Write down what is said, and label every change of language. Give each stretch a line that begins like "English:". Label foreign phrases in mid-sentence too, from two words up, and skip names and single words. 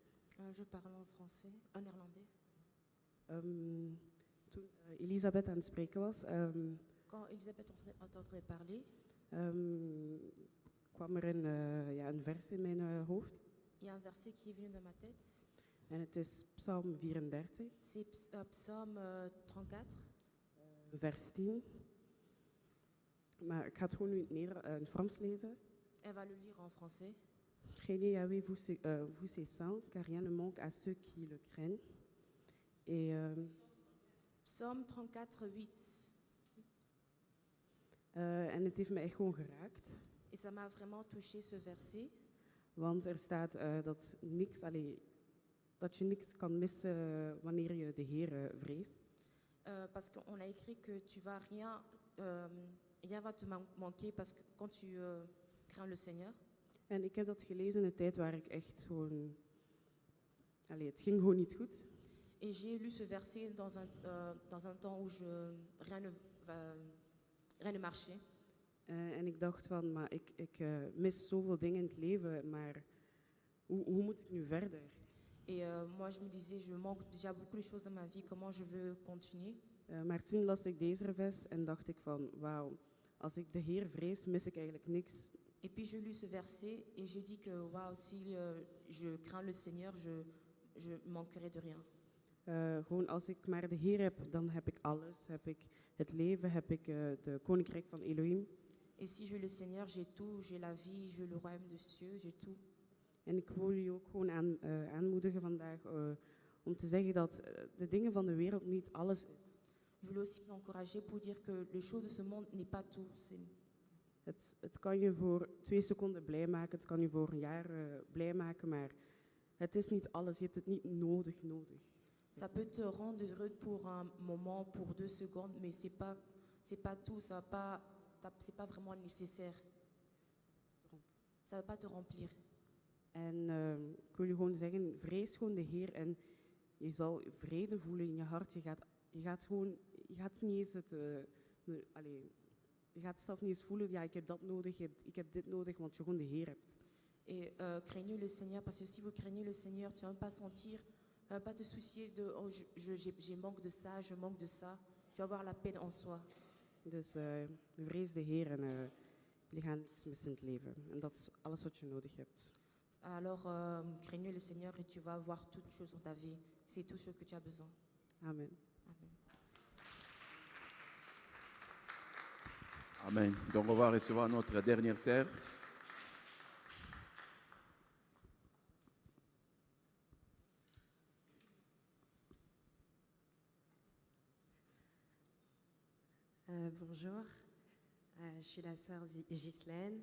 French: Je parle en français, en néerlandais.
Dutch: Toen Elisabeth aan het spreken was,
French: Quand Elisabeth entendrait parler,
Dutch: kwam er een vers in mijn hoofd.
French: il y a un verset qui est venu dans ma tête.
Dutch: En het is Psalm 34,
French: C'est Psaume 34,
Dutch: vers 10. Maar ik ga het gewoon nu in het Frans lezen.
French: elle va le lire en français. Craignez Yahweh, vous ses saints, car rien ne manque à ceux qui le craignent. Et Psaume 34, 8.
Dutch: en het heeft me echt gewoon geraakt.
French: Et ça m'a vraiment touché ce verset.
Dutch: Want er staat dat je niks kan missen wanneer je de Heer vreest.
French: Parce qu'on a écrit que tu vas rien va te manquer parce que quand tu crains le Seigneur.
Dutch: En ik heb dat gelezen in een tijd waar ik echt gewoon... het ging gewoon niet goed.
French: Et j'ai lu ce verset dans un temps où rien ne marchait.
Dutch: En ik dacht van, maar ik mis zoveel dingen in het leven, maar hoe moet ik nu verder?
French: Et moi, je me disais, je manque déjà beaucoup de choses dans ma vie, comment je veux continuer?
Dutch: Maar toen las ik deze vers en dacht ik van, wauw, als ik de Heer vrees, mis ik eigenlijk niks.
French: Et puis j'ai lu ce verset et j'ai dit que waouh, si je crains le Seigneur, je manquerai de rien.
Dutch: Gewoon als ik maar de Heer heb, dan heb ik alles. Heb ik het leven, heb ik de koninkrijk van Elohim.
French: Et si j'ai le Seigneur, j'ai tout, j'ai la vie, j'ai le royaume des cieux, j'ai tout.
Dutch: En ik wil jullie ook gewoon aanmoedigen vandaag om te zeggen dat de dingen van de wereld niet alles is.
French: Je voulais aussi t'encourager pour dire que les choses de ce monde n'est pas tout.
Dutch: Het kan je voor 2 seconden blij maken, het kan je voor een jaar blij maken, maar het is niet alles. Je hebt het niet nodig.
French: Ça peut te rendre heureux pour un moment, pour 2 secondes, mais c'est pas tout. C'est pas vraiment nécessaire. Ça va pas te remplir.
Dutch: En ik wil je gewoon zeggen, vrees gewoon de Heer en je zal vrede voelen in je hart. Je gaat niet eens je gaat zelf niet eens voelen, ja, ik heb dat nodig, ik heb dit nodig, want je gewoon de Heer hebt.
French: Et craignez le Seigneur, parce que si vous craignez le Seigneur, tu ne vas pas sentir, pas te soucier de oh, j'ai manque de ça, je manque de ça. Tu vas avoir la paix en soi.
Dutch: Dus vrees de Heer en je gaat niks missen in het leven. En dat is alles wat je nodig hebt.
French: Alors, craignez le Seigneur et tu vas avoir toutes choses dans ta vie. C'est tout ce que tu as besoin. Amen. Amen. Amen. Donc on va recevoir notre dernière sœur. Bonjour, je suis la sœur Ghislaine.